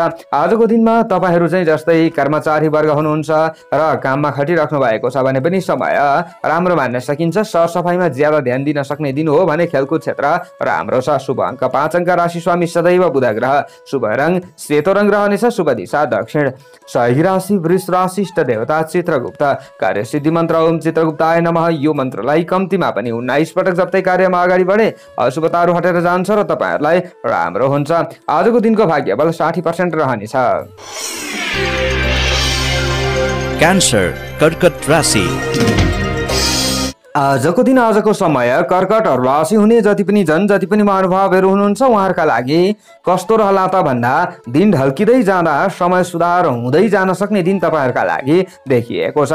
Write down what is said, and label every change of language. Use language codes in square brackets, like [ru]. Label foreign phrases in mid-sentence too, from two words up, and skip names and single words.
[ne] आजको दिनमा तपाईँहरू चाहिँ जस्तै कर्मचारी वर्ग हुनुहुन्छ र काममा खटिराख्नु भएको छ भने पनि समय राम्रो मान्न सकिन्छ। सरसफाइमा ज्यादा ध्यान दिन सक्ने दिन हो भने खेलकुद क्षेत्र राम्रो छ। शुभ अङ्क 5 अङ्क। राशि स्वामी सदैव बुध ग्रह। शुभ रङ सेतो रङ रहनेछ। शुभ दिशा दक्षिण। सही राशि वृष राशि। इष्ट देवता चित्रगुप्त। कार्य सिद्धि मन्त्र [sa] ओम चित्रगुप्ताय नमः। [ne] यो मन्त्रलाई कम्तीमा पनि 19 पटक जप्दै कार्यमा अगाडि बढे अशुभताहरू हटेर जान्छ र तपाईँहरूलाई राम्रो हुन्छ। आजको दिनको भाग्य बल 60% रहनेछ। क्यान्सर कर्कट राशि। आजको दिन, आजको समय कर्कट राशि हुने जति पनि महानुभावहरू हुनुहुन्छ उहाँहरूका लागि कस्तो रहला त भन्दा दिन ढल्किँदै जाँदा समय सुधार हुँदै जान सक्ने दिन तपाईँहरूका लागि देखिएको छ।